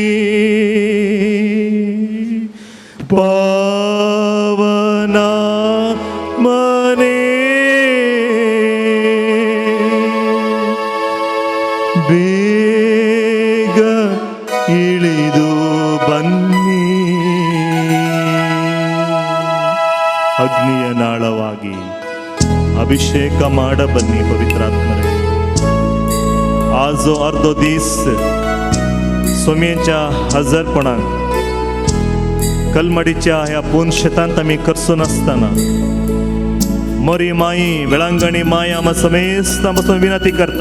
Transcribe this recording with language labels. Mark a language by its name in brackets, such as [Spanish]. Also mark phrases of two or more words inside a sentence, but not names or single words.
[Kannada] ಪಾವನ ಮನೆ ಬೇಗ ಇಳಿದು ಬನ್ನಿ. ಅಗ್ನಿಯ ನಾಳವಾಗಿ ಅಭಿಷೇಕ ಮಾಡ ಬನ್ನಿ ಪವಿತ್ರಾತ್ಮರೇ. [Konkani] आज जो अर्धो दीस सोम्येच्या हजरपणान कलमडीच्या ह्या पोन शेतांत आमी करसून आसतना मोरी माई वेळांगणी माय आम्हा समेस्त पासून विनंती करता.